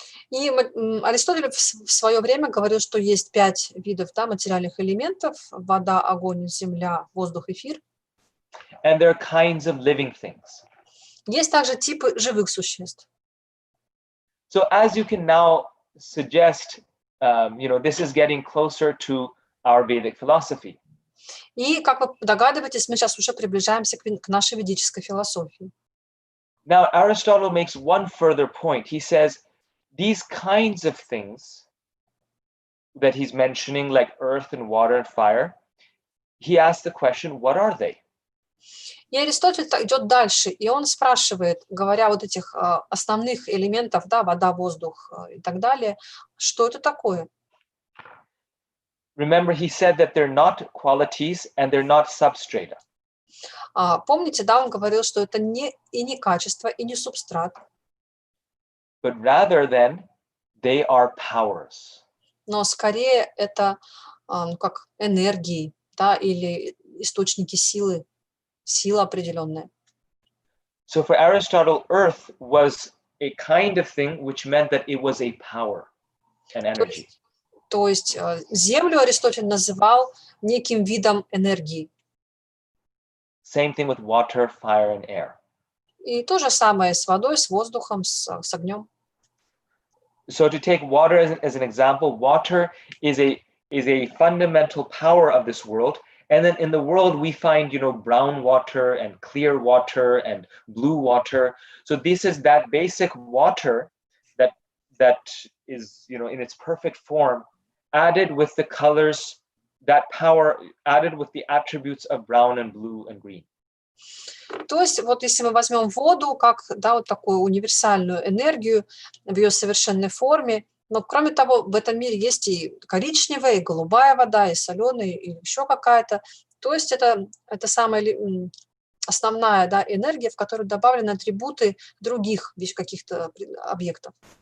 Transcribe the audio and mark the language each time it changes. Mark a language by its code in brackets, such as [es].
[ru] И Аристотель в свое время говорил, что есть 5 видов, да, материальных элементов: вода, огонь, земля, воздух, эфир. [en] And there are kinds of living things. [ru] Есть также типы живых существ. [en] So as you can now suggest, you know, this is getting closer to our Vedic philosophy. [ru] И, как вы догадываетесь, мы сейчас уже приближаемся к нашей ведической философии. [en] Now, Aristotle makes one further point. He says, these kinds of things that he's mentioning, like earth and water and fire, he asks the question, what are they? [ru] И Аристотель идет дальше, и он спрашивает, говоря вот этих основных элементов, да, вода, воздух и так далее, что это такое? [en] Remember, he said that they're not qualities and they're not substrata. [ru] Помните, да, он говорил, что это не качество, и не субстрат. [en] But rather than they are powers. [ru] Но скорее это как энергии, да, или источники силы, сила определенная. [en] So for Aristotle, earth was a kind of thing which meant that it was a power and energy. [ru] То есть Землю Аристотель называл неким видом энергии. [en] Same thing with water, fire, and air. [ru] И то же самое с водой, с воздухом, с огнем. [en] So to take water as an example, water is a fundamental power of this world. And then in the world, we find, brown water and clear water and blue water. So this is that basic water that is, in its perfect form, added with the colors, that power added with the attributes of brown and blue and green. [ru] То есть вот если мы возьмем воду как, да, вот такую универсальную энергию в ее совершенной форме, но кроме того, в этом мире есть и коричневая, и голубая вода, и соленая, и еще какая-то. То есть это самая основная, да, энергия, в которую добавлены атрибуты других каких-то объектов.